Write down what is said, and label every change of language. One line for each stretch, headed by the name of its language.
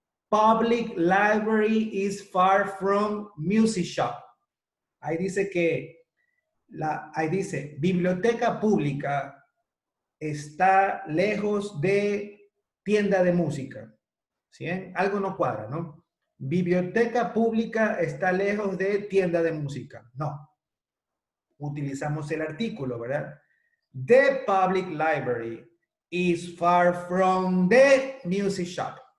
English: Public library is far from music shop.
Spanish: Ahí dice que ahí dice, biblioteca pública está lejos de tienda de música. ¿Sí? Algo no cuadra, ¿no? Biblioteca pública está lejos de tienda de música. No. Utilizamos el artículo, ¿verdad?
English: The public library is far from the music shop.